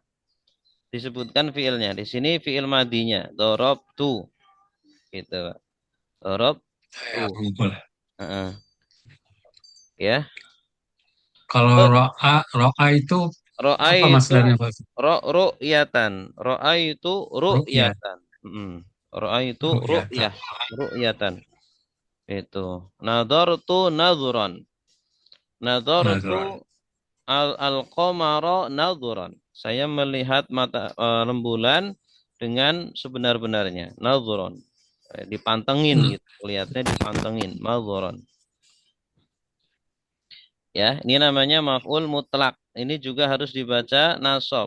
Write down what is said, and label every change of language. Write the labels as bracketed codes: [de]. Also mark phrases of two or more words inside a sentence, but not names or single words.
[id] Disebutkan fiilnya. Di sini fiil madinya, dorob tu gitu. Dorob Saya tu. memukul. Heeh. Ya. Kalau Eh, ro'a itu Ro'a apa itu masdarnya Pak Ustaz? ru'yatan. Ro'a itu Ru'ya, ru'yatan. Ro'a itu ru'yata. ru'yah. Ru'yatan. Itu. [ar] نظرت نظرا. [id] Nadhartu Nazar. [ar] القمر نظرا. [id] Saya melihat rembulan dengan sebenar-benarnya. Nadhuran. Dipantengin Hmm. gitu. Lihatnya dipantengin. Nadhuran. Ya, ini namanya [ar] مفعول مطلق. [id] Ini juga harus dibaca nasab.